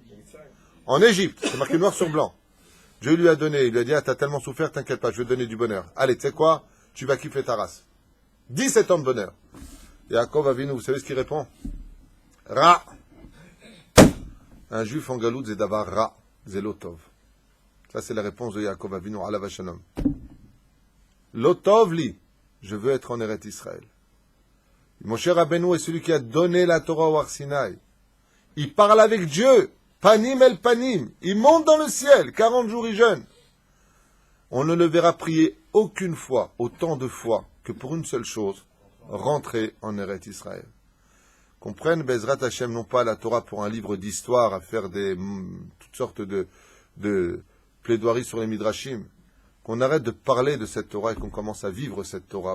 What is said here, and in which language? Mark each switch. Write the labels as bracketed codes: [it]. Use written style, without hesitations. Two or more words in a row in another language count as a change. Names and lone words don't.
[fr] En Égypte, c'est marqué noir sur blanc. Dieu lui a donné, il lui a dit, ah, t'as tellement souffert, t'inquiète pas, je vais te donner du bonheur. Allez, tu sais quoi? Tu vas kiffer ta race. 17 ans de bonheur. Yaakov Avinu, vous savez ce qu'il répond? Ra. Un juif en galoute, c'est d'avoir Ra, c'est Lotov. Ça, c'est la réponse de Yaakov Avinu, [he] עליו השלום. לא טוב לי, [fr] je veux être en Eretz Israël. Moshe Rabbeinu est celui qui a donné la Torah au Har Sinaï. Il parle avec Dieu, [he] פנים אל פנים. [fr] Il monte dans le ciel, 40 jours il jeûne. On ne le verra prier aucune fois, autant de fois, que pour une seule chose, rentrer en Eretz Israël. Qu'on prenne [he] בעזרת השם, [fr] non pas la Torah pour un livre d'histoire, à faire toutes sortes de plaidoiries sur les Midrashim, qu'on arrête de parler de cette Torah et qu'on commence à vivre cette Torah.